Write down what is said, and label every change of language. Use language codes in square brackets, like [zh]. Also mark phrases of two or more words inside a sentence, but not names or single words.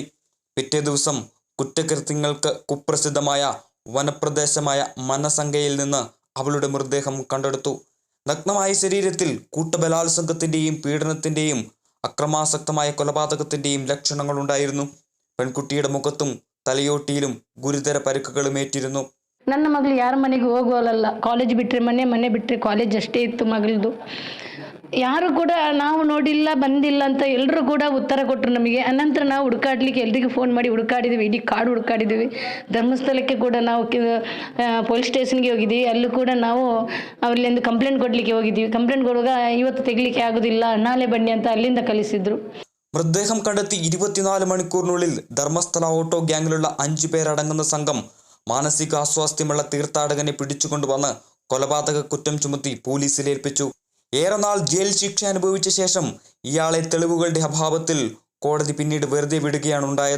[ml] പിറ്റേ ദിവസം കുറ്റകൃത്യങ്ങൾക്ക് കുപ്രസിദ്ധമായ വനപ്രദേശമായ മനസംഗയിൽ നിന്ന് അവളുടെ മൃതദേഹം കണ്ടെടുത്തു. നഗ്നമായ ശരീരത്തിൽ കൂട്ടബലാത്സംഗത്തിന്റെയും പീഡനത്തിന്റെയും അക്രമാസക്തമായ കൊലപാതകത്തിന്റെയും ലക്ഷണങ്ങളുണ്ടായിരുന്നു. പെൺകുട്ടിയുടെ മുഖത്തും തലയോട്ടിയിലും ഗുരുതര പരിക്കുകളും ഏറ്റിരുന്നു. [kn] ನನ್ನ ಮಗಳು ಯಾರ ಮನೆಗೆ ಹೋಗೋಲ್ಲ. ಕಾಲೇಜ್ ಬಿಟ್ಟರೆ ಮನೆ ಬಿಟ್ಟರೆ ಕಾಲೇಜ್ ಅಷ್ಟೇ ಇತ್ತು ಮಗಳದು. ಯಾರು ಕೂಡ ನಾವು ನೋಡಿಲ್ಲ ಬಂದಿಲ್ಲ ಅಂತ ಎಲ್ಲರೂ ಕೂಡ ಉತ್ತರ ಕೊಟ್ಟರು ನಮಗೆ. ಅನಂತರ ನಾವು ಹುಡುಕಾಡ್ಲಿಕ್ಕೆ ಎಲ್ರಿಗೂ ಫೋನ್ ಮಾಡಿ ಹುಡುಕಾಡಿದ್ವಿ, ಇಡೀ ಕಾಡು ಹುಡುಕಾಡಿದ್ವಿ. ಧರ್ಮಸ್ಥಳಕ್ಕೆ ಕೂಡ ನಾವು ಪೊಲೀಸ್ ಸ್ಟೇಷನ್ಗೆ ಹೋಗಿದ್ವಿ. ಅಲ್ಲೂ ಕೂಡ ನಾವು ಅವರಿಂದ ಕಂಪ್ಲೇಂಟ್ ಕೊಡ್ಲಿಕ್ಕೆ ಹೋಗಿದ್ವಿ. ಕಂಪ್ಲೇಂಟ್ ಕೊಡುವಾಗ ಇವತ್ತು ತೆಗಿಲಿಕ್ಕೆ ಆಗೋದಿಲ್ಲ, ನಾಳೆ ಬನ್ನಿ ಅಂತ ಅಲ್ಲಿಂದ ಕಳಿಸಿದ್ರು. [ml] മൃതദേഹം കണ്ടെത്തി 24 മണിക്കൂറിനുള്ളിൽ ധർമ്മസ്ഥല ഓട്ടോ ഗ്യാങ്ങിലുള്ള 5 പേരടങ്ങുന്ന സംഘം മാനസിക അസ്വാസ്ഥ്യമുള്ള തീർത്ഥാടകനെ പിടിച്ചുകൊണ്ടുവന്ന് കൊലപാതക കുറ്റം ചുമത്തി പോലീസിലേൽപ്പിച്ചു. ഏറെ നാൾ ജയിൽ ശിക്ഷ അനുഭവിച്ച ശേഷം ഇയാളെ തെളിവുകളുടെ അഭാവത്തിൽ കോടതി പിന്നീട് വെറുതെ വിടുകയാണ് ഉണ്ടായത്.